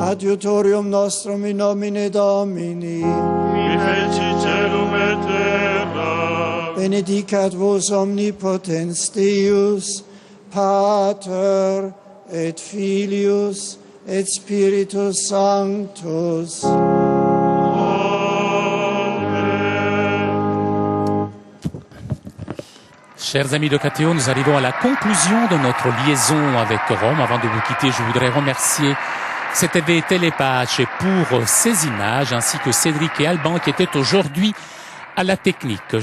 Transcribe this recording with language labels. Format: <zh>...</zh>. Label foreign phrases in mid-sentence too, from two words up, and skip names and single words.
<la>adiutorium nostrum in nomine Domini, qui feci celum et terra, benedicat vos omnipotens Deus, Pater et Filius et Spiritus Sanctus.</la> <fr>Chers amis de KTO, nous arrivons à la conclusion de notre liaison avec Rome. Avant de vous quitter, je voudrais remercier CTV Télépage pour ces images, ainsi que Cédric et Alban qui étaient aujourd'hui à la technique.</fr>